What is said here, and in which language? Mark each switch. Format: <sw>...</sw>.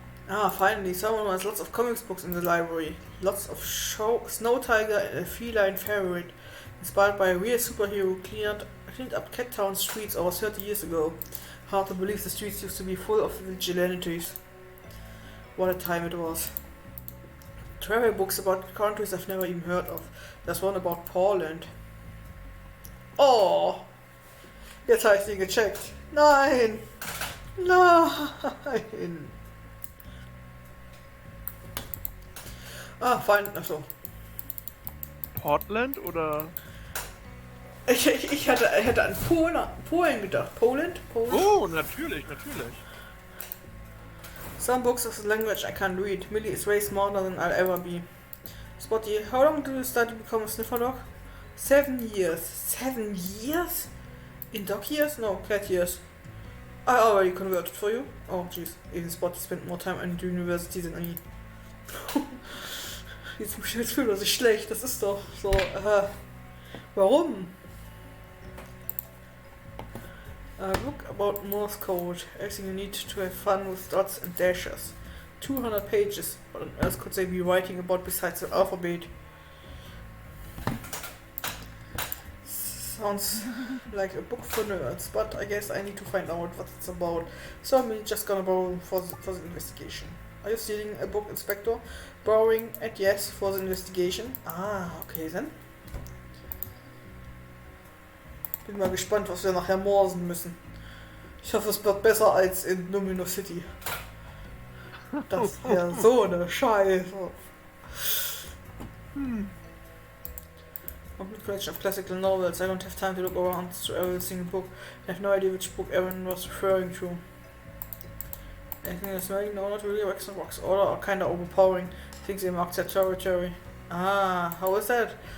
<en>Ah, finally, someone has lots of comics books in the library. Lots of Snow Tiger and a feline favorite, inspired by a real superhero who cleaned up Cat Town streets over 30 years ago. Hard to believe the streets used to be full of vigilantes. What a time it was. Travel books about countries I've never even heard of. There's one about Poland. Oh!</en> <de>Jetzt habe ich den gecheckt. Nein! Nein! Ah, fein, achso. Portland oder? Ich hätte an Polen gedacht.</de> <en>Poland?</en> <de>Oh, natürlich.</de> <en>Some books of the language I can't read. Millie is way smarter than I'll ever be. Spotty, how long do you start to become a sniffer dog? 7 years. 7 years? In dog years? No, cat years. I already converted for you. Oh jeez, even Spotty spent more time at the university than I.</en> <de>Jetzt fühlt er sich schlecht, das ist doch so, warum?</de> <en>Book about Morse code. Everything you need to have fun with dots and dashes. 200 pages. What on earth could they be writing about besides the alphabet? Sounds like a book for nerds, but I guess I need to find out what it's about. So I'm just gonna borrow for the investigation. Are you stealing a book, Inspector? Borrowing and yes for the investigation. Ah, okay then.</en> <de>Bin mal gespannt, was wir nachher morsen müssen. Ich hoffe, es wird besser als in Domino City. Das wäre so eine Scheiße.</de> <en>Complete collection of classical novels. I don't have time to look around through every single book. I have no idea which book Aaron was referring to. Anything that's smelling? No, not really. Wax and rocks. All are kinda overpowering. I think they marked their territory. Ah, how is that?</en>